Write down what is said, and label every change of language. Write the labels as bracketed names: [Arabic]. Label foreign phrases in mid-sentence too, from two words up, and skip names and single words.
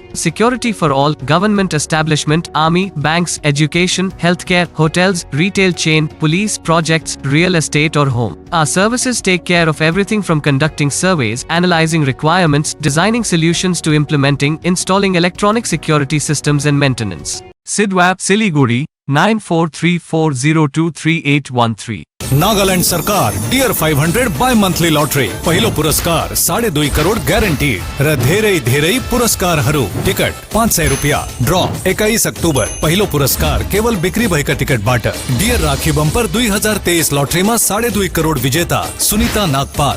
[English] Security for all, government establishment, army, banks, education, healthcare, hotels, retail chain, police, projects, real estate or home. Our services take care of everything from conducting surveys, analyzing requirements, designing solutions to implementing, installing electronic security systems and maintenance. Sidwap Siliguri 9434023813। [Nepali] नागालैंड सरकार डियर 500 बाय मंथली लॉटरी पहिलो पुरस्कार 2.5 करोड़ ग्यारंटी र धेरै पुरस्कार टिकट 500 रुपया ड्रॉ 21 अक्टोबर पहिलो पुरस्कार केवल बिक्री भएका टिकटबाट डियर राखी बम्पर 2023 लॉटरीमा 2.5 करोड़ विजेता सुनीता नागपाल।